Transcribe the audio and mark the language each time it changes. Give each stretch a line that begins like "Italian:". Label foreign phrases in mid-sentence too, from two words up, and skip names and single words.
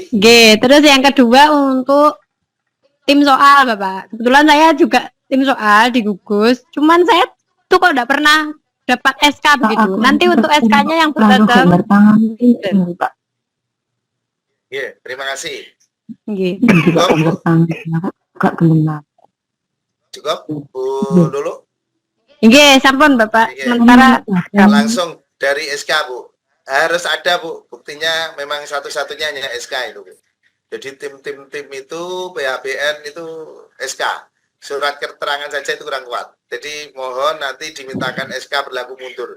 Indonesian: Terus yang kedua untuk tim soal, Bapak. Kebetulan saya juga tim soal di gugus. Cuman saya tuh kok enggak pernah dapat SK begitu. Nanti untuk SK-nya yang berdasar Pak. Terima kasih. Nggih. Cukup, Bu Lulu.
Javanese: Nggih, sampun
Indonesian: Bapak. Sementara langsung dari SK, Bu. Harus ada, Bu. Buktinya memang satu-satunya hanya SK itu. Jadi tim itu PHBN itu SK. Surat keterangan saja itu kurang kuat. Jadi mohon nanti dimintakan SK berlaku mundur.